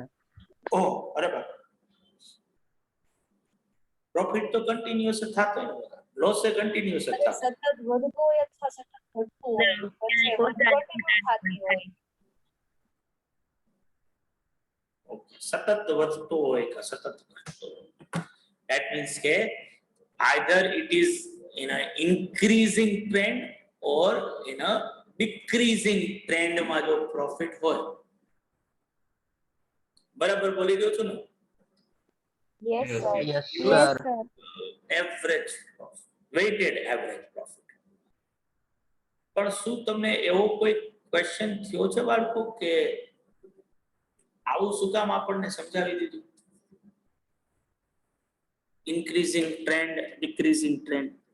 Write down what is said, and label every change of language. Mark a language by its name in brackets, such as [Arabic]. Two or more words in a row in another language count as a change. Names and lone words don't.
[Gujarati] ઓહ, અરે બાપ, પ્રોફિટ તો કન્ટિન્યુઅસ થતો હોય, લોસ એ કન્ટિન્યુઅસ થતો. સતત વધતું હોય અથવા સતત ઘટતું હોય, વચ્ચે વધઘટ થતી હોય. ઓકે, સતત વધતો હોય કે સતત ઘટતો હોય. [English] That means કે either it is in a increasing trend or in a decreasing trend [Gujarati] માં જો પ્રોફિટ હોય. બરાબર બોલી દઉં છું ને? [English] Yes, sir. Yes, sir. average weighted average profit. [Gujarati] પણ શું તમને એવો કોઈ ક્વેશ્ચન થયો છે બાળકો કે આવું શું કામ આપણને સમજાવી દીધું? [English] increasing trend, decreasing trend.